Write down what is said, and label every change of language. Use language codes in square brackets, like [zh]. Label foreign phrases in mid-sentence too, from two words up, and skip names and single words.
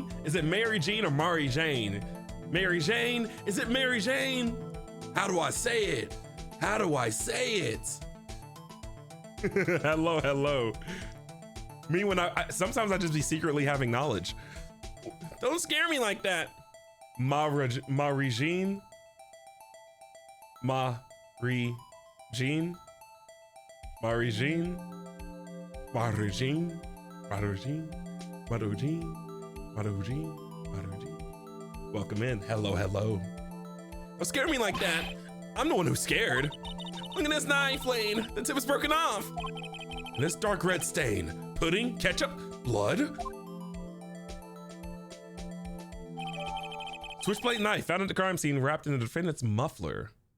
[en] Is it Mary Jean or Mari Jane? Mary Jane? Is it Mary Jane? How do I say it? How do I say it? Hello. Me when sometimes I just be secretly having knowledge. Don't scare me like that. Mari Jean? Mari Jean? Mari Jean? Mari Jean? Mari Jean? Mari Jean? Mari Jean? Mari Jean? Welcome in. Hello. Don't scare me like that. I'm the one who's scared. Look at this knife blade. The tip is broken off. And this dark red stain. Pudding? Ketchup? Blood? Switchblade knife found at the crime scene wrapped in the defendant's muffler.